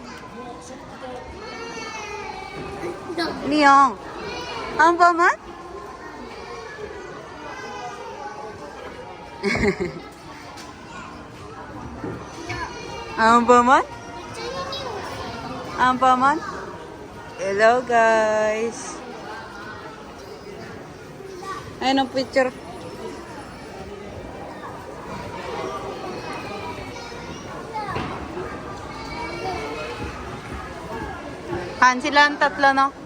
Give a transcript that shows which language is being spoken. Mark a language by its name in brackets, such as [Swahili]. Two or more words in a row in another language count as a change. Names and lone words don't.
[English] リオン、アンパンマンアンパンマンアンパンマン Hello guys. [Filipino] Ayun ang picture. Han, sila ang tatlo, no?